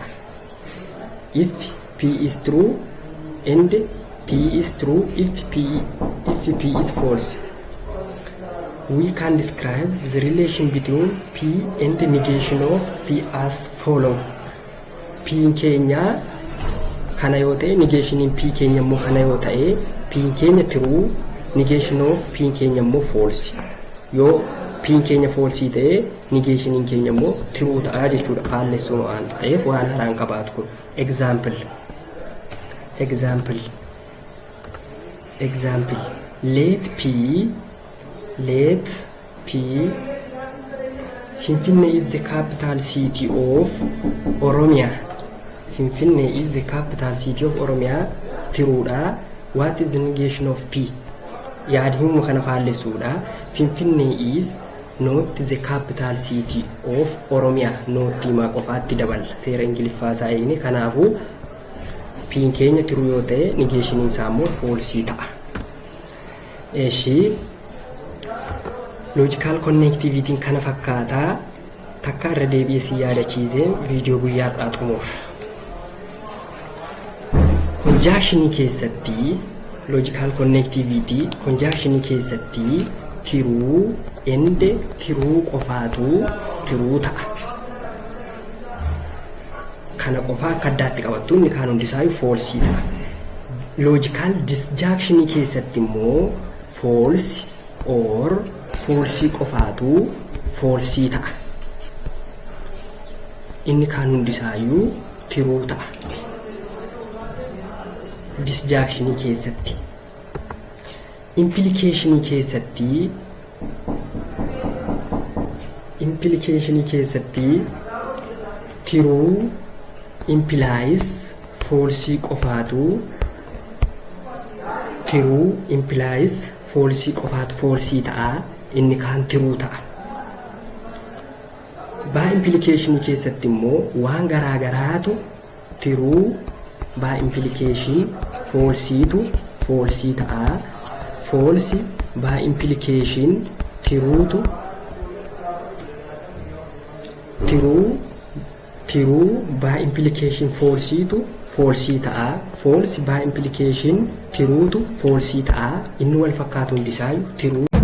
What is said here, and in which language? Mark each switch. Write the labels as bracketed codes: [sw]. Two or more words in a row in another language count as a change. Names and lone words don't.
[en] If p is true and t is true if p is false. We can describe the relation between p and the negation of p as follow. [om] P keenya kana yoo ta'e negation p keenya immoo kana yoo ta'e p keenya true, [en] negation of p [om] keenya immoo false. Yoo p keenya false ta'e negation keenya immoo true ta'a jechuudha. Faallessuu waan ta'eef waan haraan qabaatu kun. [en] Example let p Finfinnee is the capital city of Oromia. Finfinnee is the capital city of Oromia. [om] Tiruudha. [en] What is the negation of p? [om] Yaadhimu kana faallessuudha. [en] Finfinnee is not the capital city of Oromia. [om] Not maa qofaatti dabala. Seera Ingiliffaa isaa eegne. Kanaafuu p keenya tiruu yoo ta'e negation isaa immoo false ta'a. Eeshi [en] logical connectivity [om] kana fakkaataa takka irra deebi'ee si yaadachiisee viidiyoo guyyaa har'aa xumura. Conjunction keessatti [en] logical connectivity conjunction [om] keessatti [en] true and true [om] qofaatu true ta'a. Kana qofaa akka addaatti qabattu inni kaan hundisaayyuu false ta'a. [en] Logical disjunction [om] keessatti immoo [en] false or false [om] qofaatu false ta'a. Inni kaan hundisaayyuu true ta'a. Disjunction keessatti. Implication keessatti [en] true implies false [om] qofaatu [en] true implies false [om] qofaatu false ta'a. Inni kaan true ta'a. [en] By implication [om] keessatti immoo waan garaagaraatu [en] true by implication [om] falseetu false ta'a. [en] False by implication true by implication [om] falseetu false ta'a. [en] False by implication true false [om] ta'a. Inni wal fakkaatu hundisaayyuu true